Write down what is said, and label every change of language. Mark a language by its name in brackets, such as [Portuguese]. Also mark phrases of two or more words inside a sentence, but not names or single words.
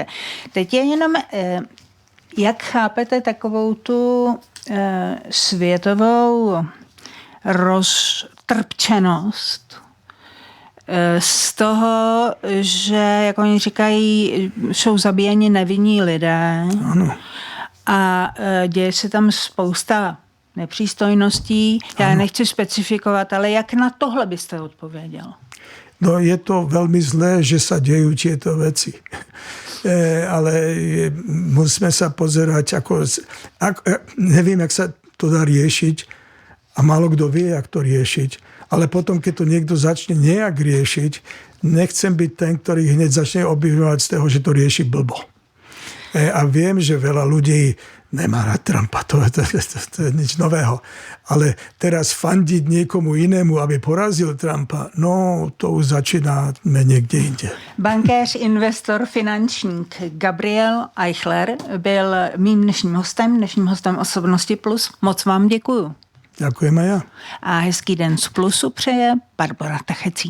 [Czech] Teď je jenom, jak chápete takovou tu světovou roztrpčenost z toho, že, jak oni říkají, jsou zabíjeni nevinní lidé. Ano. A děje se tam spousta nepřístojností. Já nechci specifikovat, ale jak na tohle byste odpověděl? [Slovak] No je to veľmi zlé, že sa dejú tieto veci. Ale musíme sa pozerať, neviem, jak sa to dá riešiť a málo kto vie, jak to riešiť. Ale potom, keď to niekto začne nejak riešiť, nechcem byť ten, ktorý hneď začne obviňovať z toho, že to rieši blbo. A viem, že veľa ľudí nemá rád Trumpa, to je nič nového. Ale teraz fandiť niekomu inému, aby porazil Trumpa, no to už začínáme niekde inde. [Czech] Bankéř, investor, finančník Gabriel Eichler byl mým dnešním hostem Osobnosti Plus. Moc vám děkuju. [Slovak] Ďakujem aj ja. [Czech] A hezký den z Plusu přeje Barbora Tachecí.